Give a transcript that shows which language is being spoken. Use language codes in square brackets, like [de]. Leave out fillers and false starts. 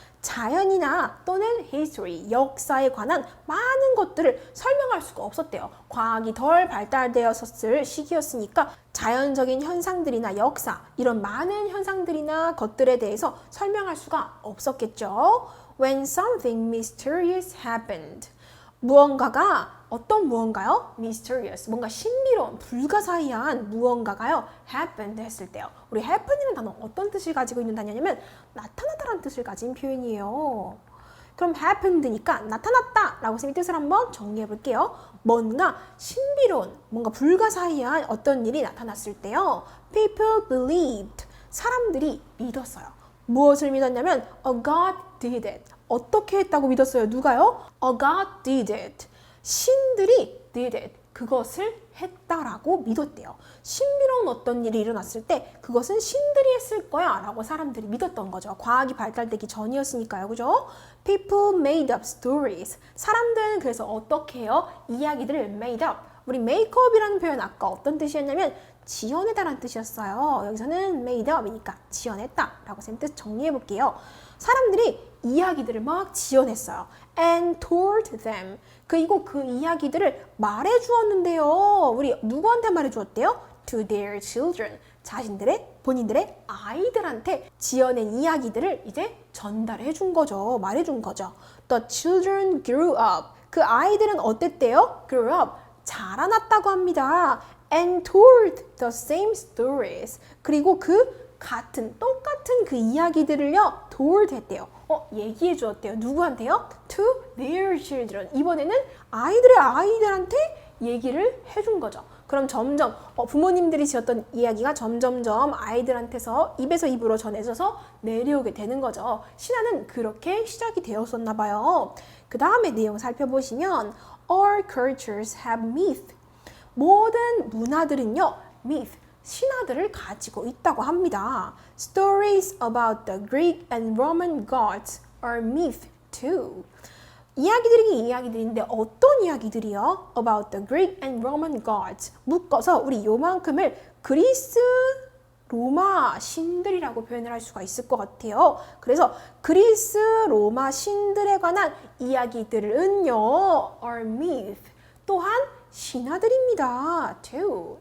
[ko] 자연이나 또는 history, 역사에 관한 많은 것들을 설명할 수가 없었대요. 과학이 덜 발달되었을 시기였으니까 자연적인 현상들이나 역사, 이런 많은 현상들이나 것들에 대해서 설명할 수가 없었겠죠. [en] When something mysterious happened. [ko] 무언가가 어떤 무언가요? mysterious, 뭔가 신비로운, 불가사의한 무언가가요 happened 했을 때요. 우리 happen이라는 단어 어떤 뜻을 가지고 있는 단어냐면 나타나다라는 뜻을 가진 표현이에요. 그럼 happened니까 나타났다 라고 쌤이 뜻을 한번 정리해 볼게요. 뭔가 신비로운, 뭔가 불가사의한 어떤 일이 나타났을 때요. [en] People believed, [ko] 사람들이 믿었어요. 무엇을 믿었냐면 [en] a God did it. [ko] 어떻게 했다고 믿었어요? 누가요? [en] A God did it. [ko] 신들이 [en] did it. [ko] 그것을 했다라고 믿었대요. 신비로운 어떤 일이 일어났을 때 그것은 신들이 했을 거야 라고 사람들이 믿었던 거죠. 과학이 발달되기 전이었으니까요. 그죠? [en] People made up stories. [ko] 사람들은 그래서 어떻게 해요? 이야기들을 made up. 우리 make up이라는 표현 아까 어떤 뜻이었냐면 지어내다라는 뜻이었어요. 여기서는 made up이니까 지어냈다 라고 쌤 뜻 정리해 볼게요. 사람들이 이야기들을 막 지어냈어요. [en] And told them. [ko] 그리고 그 이야기들을 말해 주었는데요. 우리 누구한테 말해 주었대요? [en] To their children. [ko] 본인들의 아이들한테 지어낸 이야기들을 이제 전달해 준 거죠. 말해 준 거죠. [en] The children grew up. [ko] 그 아이들은 어땠대요? Grew up. 자라났다고 합니다. [en] And told the same stories. [ko] 그리고 똑같은 그 이야기들을요, told 했대요. 얘기해 주었대요. 누구한테요? [en] To their children. [ko] 이번에는 아이들한테 얘기를 해준 거죠. 그럼 점점 부모님들이 지었던 이야기가 점점점 아이들한테서 입에서 입으로 전해져서 내려오게 되는 거죠. 신화는 그렇게 시작이 되었었나 봐요. 그 다음에 내용 살펴보시면 [en] All cultures have myth. [ko] 모든 문화들은요, myth, 신화들을 가지고 있다고 합니다. [en] Stories about the Greek and Roman gods are myth too. [ko] 이야기들인데 어떤 이야기들이요? [en] About the Greek and Roman gods. [ko] 묶어서 우리 요만큼을 그리스, 로마 신들이라고 표현을 할 수가 있을 것 같아요. 그래서 그리스, 로마 신들에 관한 이야기들은요, [en] are myth. [ko] 또한 신화들입니다. too.